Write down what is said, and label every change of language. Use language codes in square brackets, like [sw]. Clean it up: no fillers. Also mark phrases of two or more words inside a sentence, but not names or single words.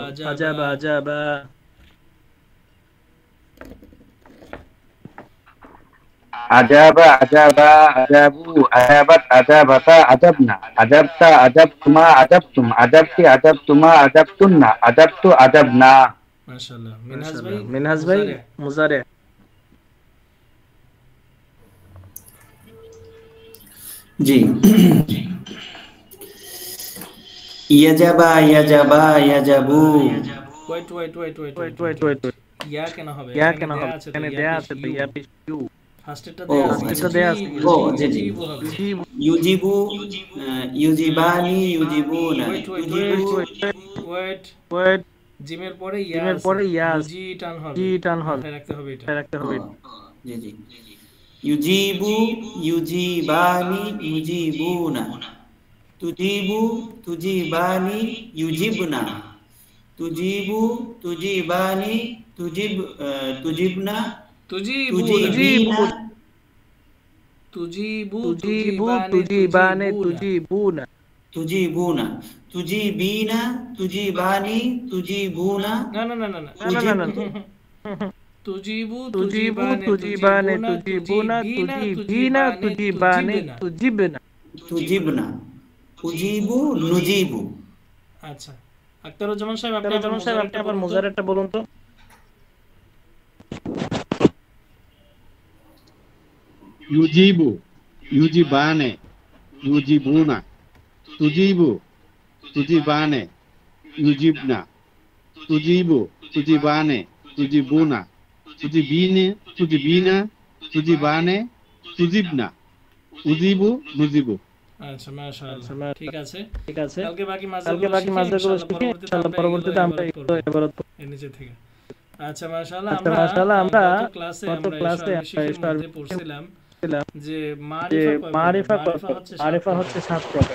[ar] أجاب، أجاب. أجاب، أجاب, أجابوا، أجابت، أجابتا، أجبن، أجبتَ، أجبتما، أجبتم، أجبتِ، أجبتما، أجبتنّ، أجبتُ، أجبنا. [bn] মাশাআল্লাহ। মিনহাজ ভাই মুজারে। জি। [ar] يجابا، يجابا، يجابو. [bn] ওয়েট। ইয়া কেন হবে? এখানে দেয়া আছে তো, ইয়া পিছ ইউ। ফার্স্টেরটা দেয়া আছে। [ar] يجيب، يجيبان، يجيبون. [bn] ওয়েট। জিমের পরে ইয়া জি টান হবে। রাখতে হবে এটা। [ar] জি। يجيب، يجيبان، يجيبون. تجيب، تجيبان، يجبن. تجيب، تجيبان، تجبن. تجيبين, تجيب، تجيبان، تجيبون. تجيبون، تجيبين، تجيبان، تجيبون. না। تجيب, تجيبان، تجيبون، تجيبين، تجيبان، تجبن. تجبن، أجيب، نجيب. [bn] আচ্ছা, আখতারুজ্জামান সাহেব আপনি আবার মুজারেরটা বলুন তো। [ar] يجيب، يجيبان، يجيبون. تجيب، تجيبان، يجبن. تجيب، تجيبان، تجيبون. تجيبين، تجيبين، تجيبان، تجبن، أجيب، نجيب. [bn] আচ্ছা মাশাআল্লাহ, ঠিক আছে। কালকে বাকি বাকি মাসগুলো শিখে ইনশাআল্লাহ পরবর্তীতে আমরা ইবারত এর নিচে থেকে। আচ্ছা মাশাআল্লাহ, আমরা গত ক্লাসে আমরা মধ্যে পড়ছিলাম যে মারিফা হচ্ছে 7 প্রকার।